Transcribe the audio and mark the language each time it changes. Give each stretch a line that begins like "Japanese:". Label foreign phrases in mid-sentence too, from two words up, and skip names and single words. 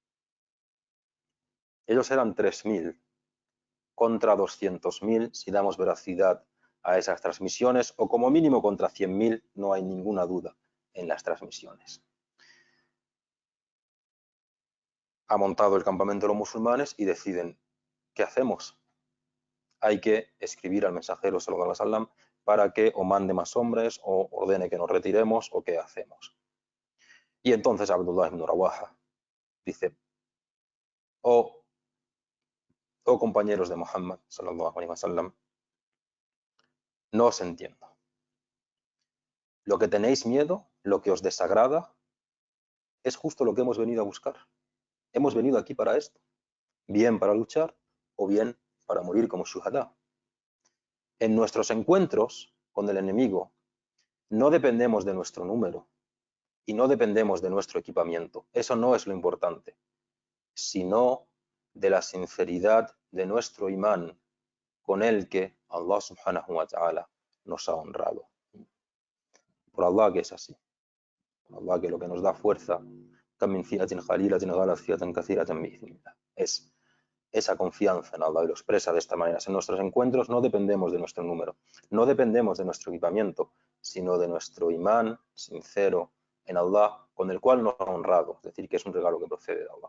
Spanish: Ellos eran 3.000 contra 200.000 si damos veracidad a esas transmisiones, o como mínimo contra 100.000, no hay ninguna duda en las transmisiones. Ha montado el campamento de los musulmanes y deciden: ¿qué hacemos? Hay que escribir al mensajero
Arabic: صلى الله عليه وسلم
Spanish: para que o mande más hombres o ordene que nos retiremos, o qué hacemos. Y entonces Abdullah ibn Rawaha dice: oh compañeros de Muhammad
Arabic: صلى الله عليه وسلم,
Spanish: no os entiendo. Lo que tenéis miedo, lo que os desagrada, es justo lo que hemos venido a buscar. Hemos venido aquí para esto, bien para luchar o bien para morir como shuhadá. En nuestros encuentros con el enemigo no dependemos de nuestro número y no dependemos de nuestro equipamiento. Eso no es lo importante, sino de la sinceridad de nuestro imán con el que Allah
Arabic: سبحانه وتعالى
Spanish: nos ha honrado. Por Allah que es así. Por Allah que lo que nos da fuerza Es esa confianza en Allah y lo expresa de esta manera. En nuestros encuentros no dependemos de nuestro número, no dependemos de nuestro equipamiento, sino de nuestro imán sincero en Allah, con el cual nos ha honrado, es decir, que es un regalo que procede de Allah.